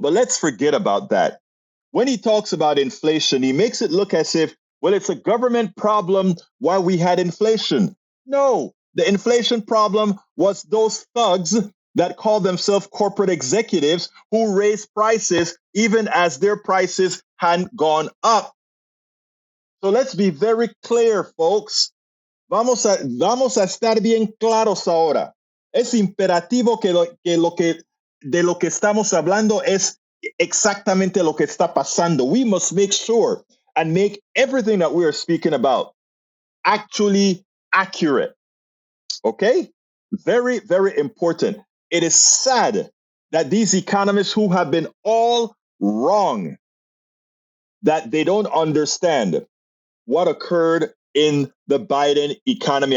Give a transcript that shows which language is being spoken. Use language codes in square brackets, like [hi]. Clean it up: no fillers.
[en] But let's forget about that. When he talks about inflation, he makes it look as if, well, it's a government problem why we had inflation. No, the inflation problem was those thugs that call themselves corporate executives who raise prices even as their prices hadn't gone up. So let's be very clear, folks. [es] Vamos a estar bien claros ahora. Es imperativo que de lo que estamos hablando es exactamente lo que está pasando. [en] We must make sure and make everything that we are speaking about actually accurate. Okay? Very, very important. It is sad that these economists who have been all wrong, that they don't understand what occurred in the Biden economy.